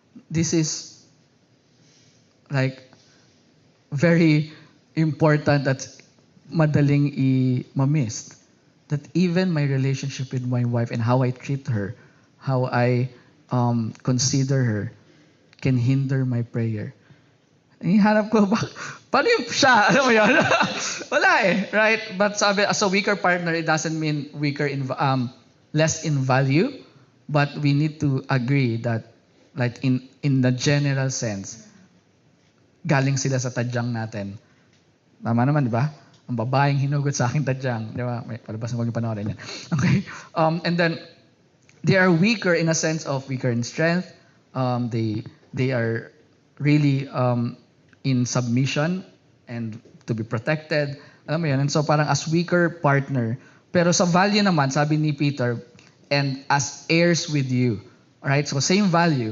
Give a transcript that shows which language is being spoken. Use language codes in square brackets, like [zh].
[en] This is like very important that [tl] madaling i-mamiss. [en] That even my relationship with my wife and how I treat her, how I consider her, can hinder my prayer. [tl] Ihanap ko, paano yung siya? Alam mo yun? Wala eh, right? [en] But sabi, as a weaker partner, it doesn't mean weaker in less in value, but we need to agree that like in the general sense, [tl] galing sila sa tadyang natin. Tama naman, di ba? Ang babaeng hinugot sa aking tadyang. Di ba? May palabas na huwag yung panoorin yan. Okay? [en] And then, they are weaker in a sense of weaker in strength. They are really in submission and to be protected. [tl] Alam mo yun? And so parang as weaker partner. Pero sa value naman, sabi ni Peter, [en] and as heirs with you. [tl] Alright? [en] So same value.